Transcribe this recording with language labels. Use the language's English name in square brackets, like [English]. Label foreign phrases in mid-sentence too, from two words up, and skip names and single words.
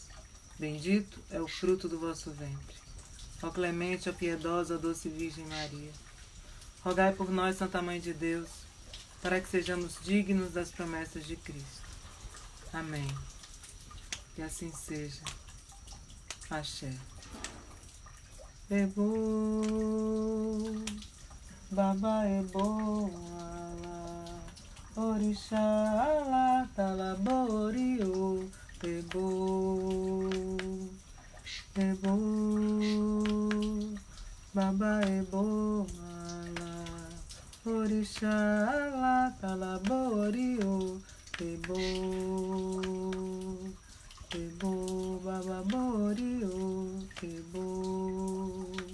[Portuguese] Bendito é o fruto do vosso ventre. Ó clemente, ó piedosa, ó doce Virgem Maria, rogai por nós, Santa Mãe de Deus, para que sejamos dignos das promessas de Cristo. Amém. Que assim seja. Axé. [Yoruba] Ebo, Baba Ebo, Ala, Orixá, Ala, Talaborio, Ebo, Ebo, Baba Ebo, Ala, Orixá, Ala, Talaborio, Ebo, Ebo, Baba Borio, Ebo.